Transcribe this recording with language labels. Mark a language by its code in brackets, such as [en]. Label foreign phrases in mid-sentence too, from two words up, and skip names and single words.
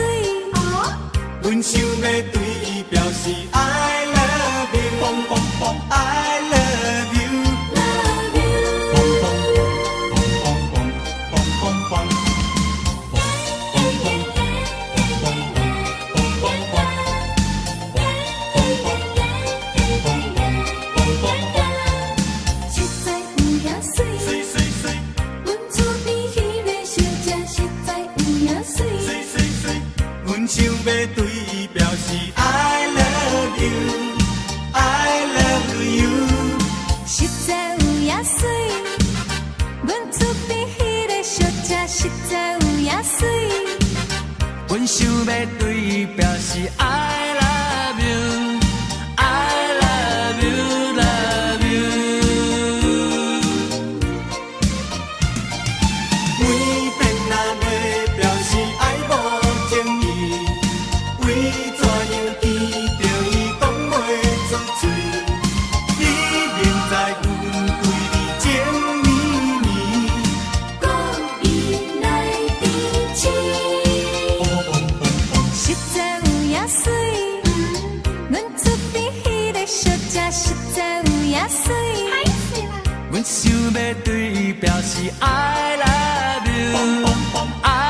[nan] 阮想要对伊表示 [en] I love you, I love you, love you。 [nan] 实在有影水，阮厝边迄个小姐实在有影水。阮想要对伊表示 [en] I love you, I love you。 [nan] 实在有影水，阮厝边迄个小姐实在有影水。阮想要对伊表示 [en] I love you, I love you, love you。 [nan] 每遍若要表示爱无情意，为怎样见着伊讲袂出嘴？你明知阮对你情绵绵，讲伊来提醒。实在有影水，阮厝边迄个小姐实在有影水。阮想要对伊表示 [en] I love you。